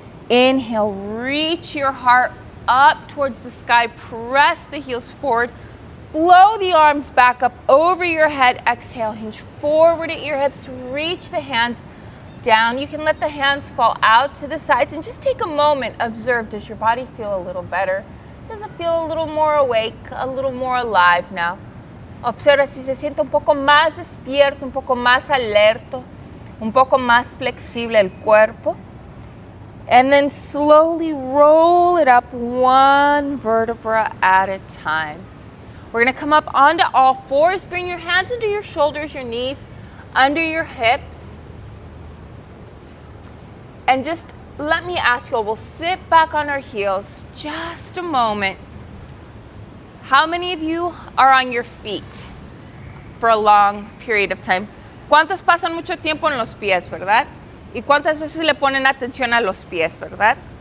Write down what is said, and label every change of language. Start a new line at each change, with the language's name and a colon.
English: Inhale, reach your heart up towards the sky, press the heels forward, flow the arms back up over your head. Exhale, hinge forward at your hips, reach the hands down. You can let the hands fall out to the sides and just take a moment. Observe, does your body feel a little better? Does it feel a little more awake, a little more alive now?
Spanish: Observa si se siente un poco más despierto, un poco más alerto, un poco más flexible el cuerpo.
English: And then slowly roll it up one vertebra at a time. We're going to come up onto all fours. Bring your hands under your shoulders, your knees, under your hips. And just let me ask you, we'll sit back on our heels just a moment. How many of you are on your feet for a long period of time?
Spanish: ¿Cuántos pasan mucho tiempo en los pies, verdad? ¿Y cuántas veces le ponen atención a los pies, verdad?